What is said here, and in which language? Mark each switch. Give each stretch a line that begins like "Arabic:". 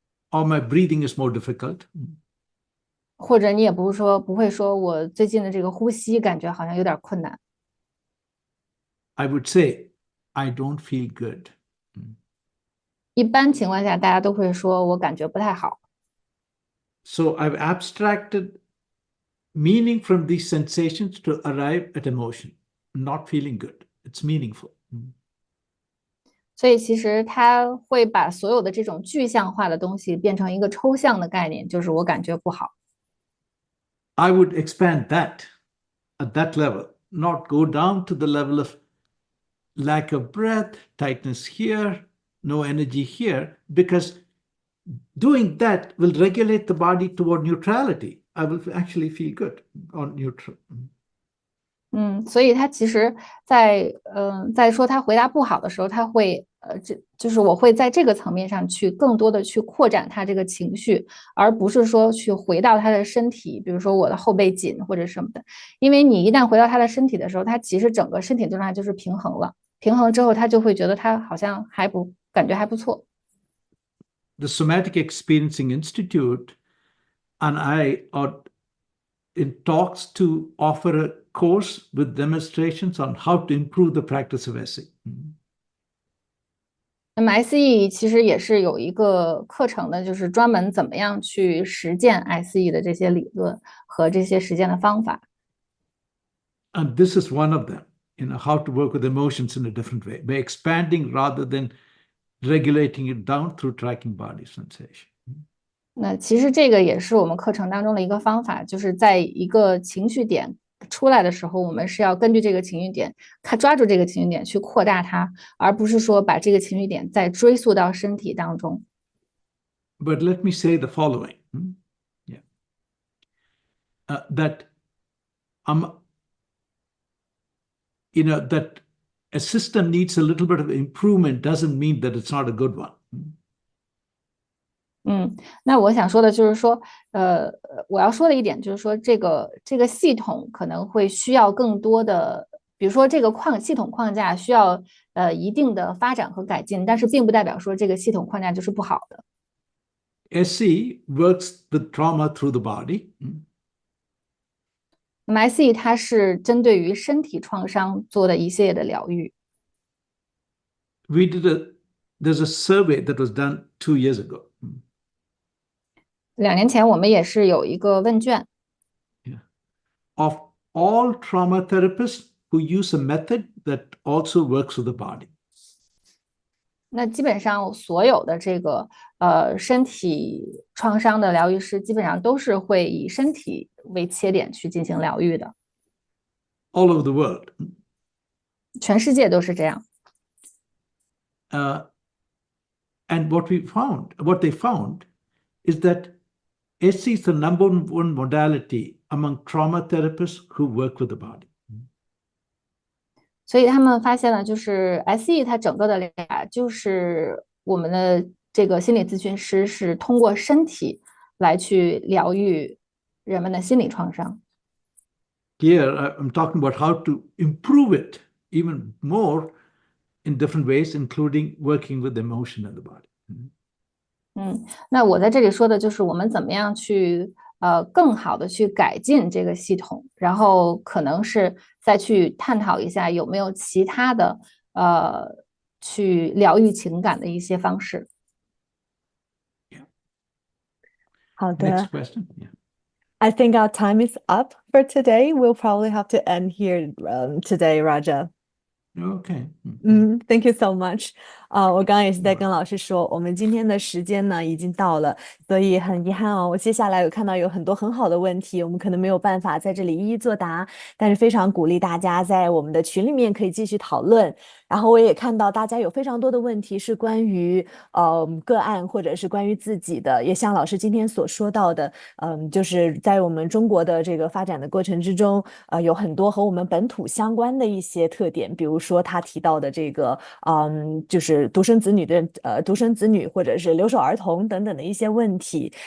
English: Or my breathing is more difficult.
Chinese: 或者你也不会说我最近的这个呼吸感觉好像有点困难。
English: I would say, I don't feel good.
Chinese: 一般情况下，大家都会说我感觉不太好。
English: So I've abstracted meaning from these sensations to arrive at emotion. Not feeling good. It's meaningful.
Chinese: 所以其实他会把所有的这种具象化的东西变成一个抽象的概念，就是我感觉不好。
English: I would expand that at that level, not go down to the level of lack of breath, tightness here, no energy here, because doing that will regulate the body toward neutrality. I will actually feel good or neutral.
Chinese: 所以他其实在说他回答不好的时候，他会就是我会在这个层面上去更多的去扩展他这个情绪，而不是说去回到他的身体，比如说我的后背紧或者什么的。因为你一旦回到他的身体的时候，他其实整个身体状态就是平衡了，平衡之后他就会觉得他好像感觉还不错。
English: The Somatic Experiencing Institute and I are in talks to offer a course with demonstrations on how to improve the practice of SE.
Chinese: 那么 SE 其实也是有一个课程的，就是专门怎么样去实践 SE 的这些理论和这些实践的方法。
English: And this is one of them, how to work with emotions in a different way, by expanding rather than regulating it down through tracking body sensation.
Chinese: 那其实这个也是我们课程当中的一个方法，就是在一个情绪点出来的时候，我们是要根据这个情绪点，抓住这个情绪点去扩大它，而不是说把这个情绪点再追溯到身体当中。
English: But let me say the following, that that a system needs a little bit of improvement doesn't mean that it's not a good one.
Chinese: 那我想说的就是说，我要说的一点就是说，这个系统可能会需要更多的，比如说这个系统框架需要一定的发展和改进，但是并不代表说这个系统框架就是不好的。
English: SE works the trauma through the body.
Chinese: 那么 SE 它是针对于身体创伤做的一系列的疗愈。
English: There's a survey that was done 2 years ago.
Chinese: 2年前我们也是有一个问卷。
English: Of all trauma therapists who use a method that also works with the body.
Chinese: 那基本上所有的这个身体创伤的疗愈师，基本上都是会以身体为切点去进行疗愈的。
English: All over the world.
Chinese: 全世界都是这样。
English: And what they found is that SE is the number one modality among trauma therapists who work with the body.
Chinese: 所以他们发现了，就是 SE 它整个的就是我们的这个心理咨询师是通过身体来去疗愈人们的心理创伤。
English: Here I'm talking about how to improve it even more in different ways, including working with emotion in the body.
Chinese: 那我在这里说的就是我们怎么样去更好的去改进这个系统，然后可能是再去探讨一下有没有其他的去疗愈情感的一些方式。好的。
English: Next question. Yeah. I think our time is up for today. We'll probably have to end here today, Raja. Okay. Thank you so much.
Chinese: 我刚刚也是在跟老师说，我们今天的时间呢已经到了，所以很遗憾哦。我接下来有看到有很多很好的问题，我们可能没有办法在这里一一作答，但是非常鼓励大家在我们的群里面可以继续讨论。然后我也看到大家有非常多的问题是关于个案或者是关于自己的，也像老师今天所说到的，就是在我们中国的这个发展的过程之中，有很多和我们本土相关的一些特点，比如说他提到的这个就是独生子女或者是留守儿童等等的一些问题。